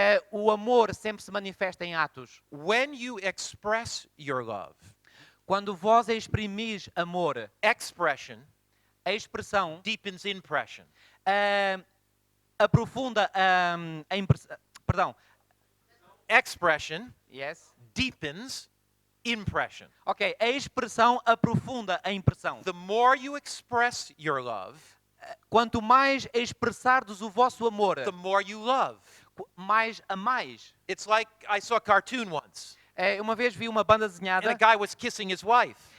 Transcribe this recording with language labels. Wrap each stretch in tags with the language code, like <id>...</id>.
<pt>O amor sempre se manifesta em atos.</pt> <en>When you express your love,</en> <pt>Quando vós exprimis amor,</pt> <en>expression</en> <pt>a expressão</pt> <en>deepens impression.</en> <pt>aprofunda a impressão. Perdão.</pt> <en>Expression Yes. deepens impression.</en> <pt>Ok, a expressão aprofunda a impressão.</pt> <en>The more you express your love,</en> <pt>Quanto mais expressardes o vosso amor,</pt> <en>the more you love.</en> <pt>mais amais.</pt> <en>It's like I saw a cartoon once,</en> <pt>Uma vez vi uma banda</pt> <en>and</en> <pt>desenhada</pt> <en>a guy was kissing his wife.</en>